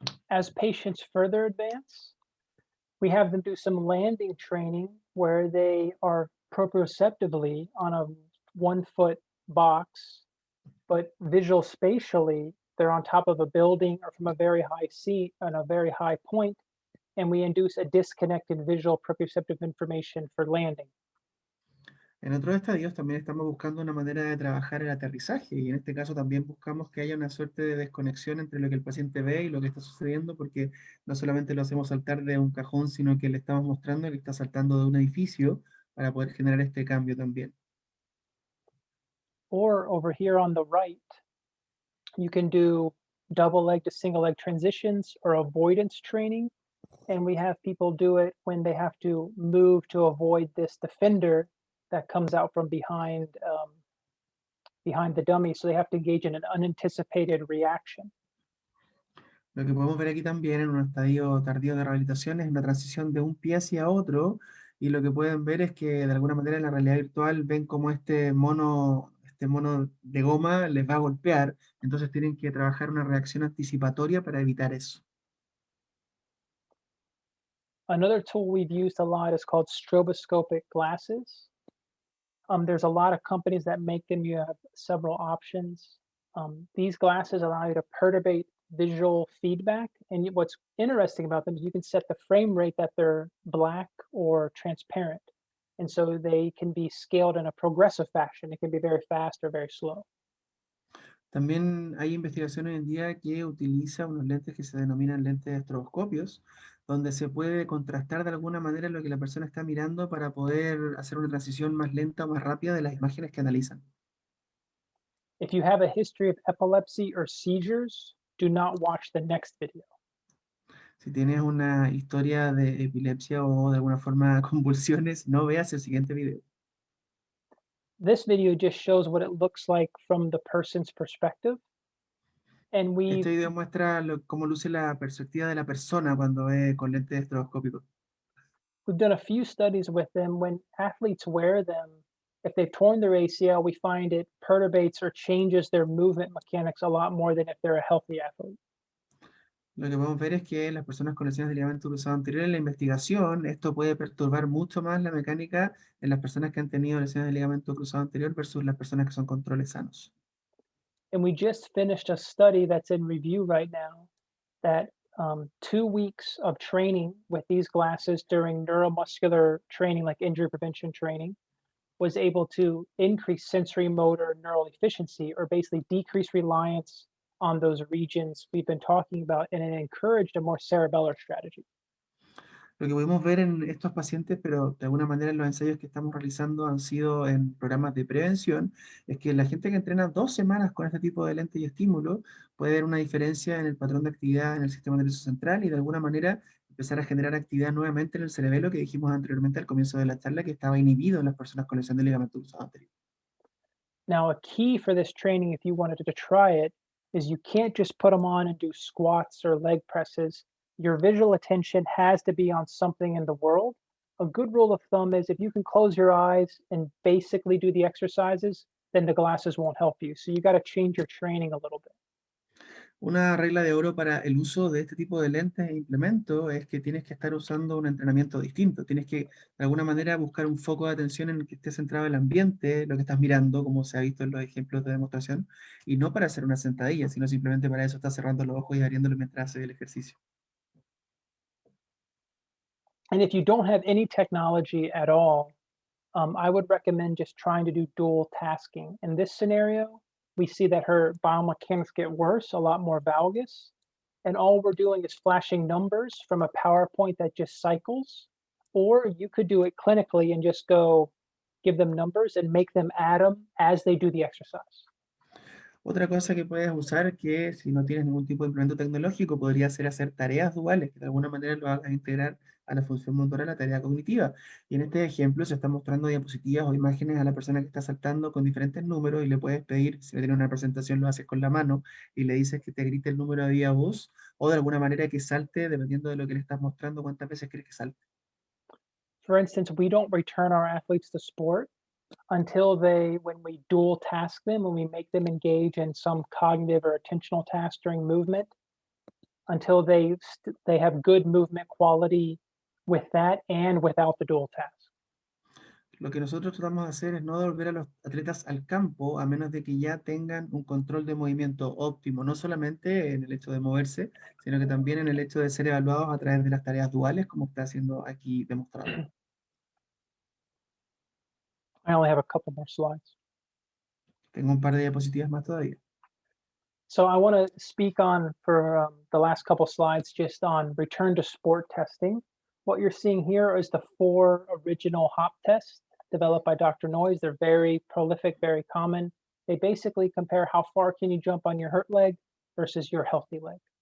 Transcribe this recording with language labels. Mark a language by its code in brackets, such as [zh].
[en] As patients further advance, we have them do some landing training where they are proprioceptively on a 1 foot box but visual spatially, they're on top of a building or from a very high seat on a very high point, and we induce a disconnected visual proprioceptive information for landing. [es] En otros estadios también estamos buscando una manera de trabajar el aterrizaje y en este caso también buscamos que haya una suerte de desconexión entre lo que el paciente ve y lo que está sucediendo porque no solamente lo hacemos saltar de un cajón, sino que le estamos mostrando que está saltando de un edificio para poder generar este cambio también. [en] Or over here on the right, you can do double leg to single leg transitions or avoidance training. And we have people do it when they have to move to avoid this defender that comes out from behind the dummy. So they have to engage in an unanticipated reaction. [es] Lo que podemos ver aquí también en un estadio tardío de rehabilitación es una transición de un pie hacia otro y lo que pueden ver es que de alguna manera en la realidad virtual ven como este mono de goma les va a golpear, entonces tienen que trabajar una reacción anticipatoria para evitar eso. [en] Another tool we've used a lot is called stroboscopic glasses. There's a lot of companies that make them. You have several options. These glasses allow you to perturbate visual feedback. And what's interesting about them is you can set the frame rate that they're black or transparent. And so they can be scaled in a progressive fashion. It can be very fast or very slow. [es] También hay investigación hoy en día que utiliza unos lentes que se denominan lentes de estroboscopios, donde se puede contrastar de alguna manera lo que la persona está mirando para poder hacer una transición más lenta o más rápida de las imágenes que analizan. [en] If you have a history of epilepsy or seizures, do not watch the next video. [es] Si tienes una historia de epilepsia o de alguna forma convulsiones, no veas el siguiente video. [en] This video just shows what it looks like from the person's perspective. And [es] Este video muestra cómo luce la perspectiva de la persona cuando ve con lentes estroboscópicos. [en] we've done a few studies with them. When athletes wear them, if they've torn their ACL, we find it perturbates or changes their movement mechanics a lot more than if they're a healthy athlete. [es] Lo que podemos ver es que las personas con lesiones de ligamento cruzado anterior en la investigación, esto puede perturbar mucho más la mecánica en las personas que han tenido lesiones de ligamento cruzado anterior versus las personas que son controles sanos. [en] And we just finished a study that's in review right now that 2 weeks of training with these glasses during neuromuscular training, like injury prevention training, was able to increase sensory motor neural efficiency or basically decrease reliance on those regions we've been talking about, and it encouraged a more cerebellar strategy. [es] Lo que pudimos ver en estos pacientes, pero de alguna manera en los ensayos que estamos realizando han sido en programas de prevención, es que la gente que entrena 2 semanas con este tipo de lente y estímulo puede ver una diferencia en el patrón de actividad en el sistema nervioso central y de alguna manera empezar a generar actividad nuevamente en el cerebelo que dijimos anteriormente al comienzo de la charla que estaba inhibido en las personas con lesión de ligamento cruzado anterior. [en] Now, a key for this training, if you wanted to try it, is you can't just put them on and do squats or leg presses. Your visual attention has to be on something in the world. A good rule of thumb is if you can close your eyes and basically do the exercises, then the glasses won't help you. So you got to change your training a little bit. [es] Una regla de oro para el uso de este tipo de lentes e implementos es que tienes que estar usando un entrenamiento distinto. Tienes que, de alguna manera, buscar un foco de atención en el que esté centrado el ambiente, lo que estás mirando, como se ha visto en los ejemplos de demostración, y no para hacer una sentadilla, sino simplemente para eso estás cerrando los ojos y abriéndolo mientras haces el ejercicio. [en] And if you don't have any technology at all, I would recommend just trying to do dual tasking. In this scenario, we see that her biomechanics get worse, a lot more valgus. And all we're doing is flashing numbers from a PowerPoint that just cycles. Or you could do it clinically and just go give them numbers and make them add them as they do the exercise. [es] Otra cosa que puedes usar, que si no tienes ningún tipo de implemento tecnológico, podría ser hacer tareas duales, que de alguna manera lo hagas integrar a la función motora, a la tarea cognitiva. Y en este ejemplo se está mostrando diapositivas o imágenes a la persona que está saltando con diferentes números y le puedes pedir, si no tiene una presentación, lo haces con la mano y le dices que te grite el número de viva voz o de alguna manera que salte, dependiendo de lo que le estás mostrando, cuántas veces quieres que salte. [en] For instance, we don't return our athletes to sport until when we dual task them, when we make them engage in some cognitive or attentional task during movement, until they have good movement quality with that and without the dual task. [es] Lo que nosotros tratamos de hacer es no devolver a los atletas al campo a menos de que ya tengan un control de movimiento óptimo, no solamente en el hecho de moverse, sino que también en el hecho de ser evaluados a través de las tareas duales, como está haciendo aquí demostrado. [en] I only have a couple more slides. [es] Tengo un par de diapositivas más todavía. [en] So I want to speak on for the last couple slides just on return to sport testing. What you're seeing here is the 4 original hop tests developed by Dr. Noyes. They're very prolific, very common. They basically compare how far can you jump on your hurt leg versus your healthy leg.